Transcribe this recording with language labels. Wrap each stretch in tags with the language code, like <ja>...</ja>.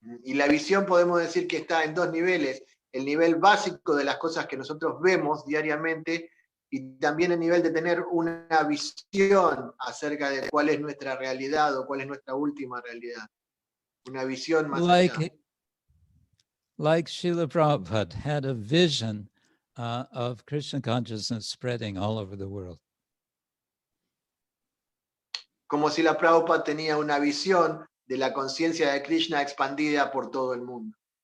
<es>Y la visión podemos decir que está en dos niveles, el nivel básico de las cosas que nosotros vemos diariamente y también el nivel de tener una visión acerca de cuál es nuestra realidad o cuál es nuestra última realidad. Una visión más allá.</es> <en>Like Srila Prabhupada had a vision of Krishna consciousness spreading all over the world.</en> <es>Como si la Prabhupada tenía una visión de la conciencia de Krishna expandida por todo el mundo.</es>